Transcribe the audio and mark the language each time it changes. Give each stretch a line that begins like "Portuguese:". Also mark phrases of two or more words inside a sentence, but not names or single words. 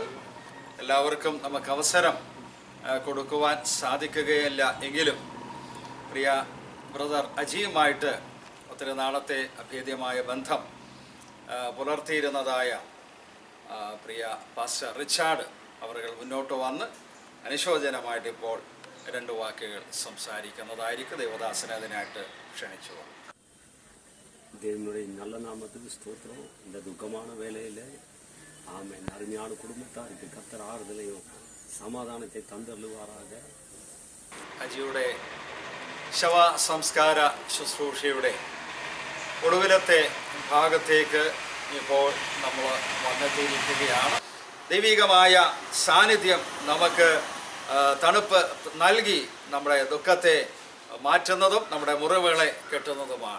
Malayalam: എല്ലാവർക്കും നമുക്ക് അവസരം കൊടുക്കുവാൻ സാധിക്കുകയില്ല എങ്കിലും പ്രിയ ബ്രദർ അജിയുമായിട്ട് ഒത്തിരി നാളത്തെ അഭേദ്യമായ ബന്ധം പുലർത്തിയിരുന്നതായ പ്രിയ പാസ്റ്റർ റിച്ചാർഡ് അവർ മുന്നോട്ട് വന്ന് അനുശോചനമായിട്ട് ഇപ്പോൾ 2 വാക്കുകൾ സംസാരിക്കുന്നതായിരിക്കും. ദേവദാസനെ അതിനായിട്ട് ക്ഷണിച്ചു.
Tamil: தேவனுடைய நல்ல நாமத்துக்கு ஸ்தோத்திரம். இந்த துக்கமான வேலையில் ஆமென். அருமையான குடும்பத்தாருக்கு கர்த்தர் ஆறுதலையும்
Malayalam: സമാധാനത്തെ തന്നരുളുവാറാക. അജിയുടെ ശവ സംസ്കാര ശുശ്രൂഷയുടെ ഒടുവിലത്തെ ഭാഗത്തേക്ക് ഇപ്പോൾ നമ്മൾ വന്നെത്തിയിരിക്കുകയാണ്. ദൈവികമായ സാന്നിധ്യം നമുക്ക് തണുപ്പ് നൽകി നമ്മുടെ ദുഃഖത്തെ മാറ്റുന്നതും നമ്മുടെ മുറിവുകളെ കെട്ടുന്നതുമാണ്.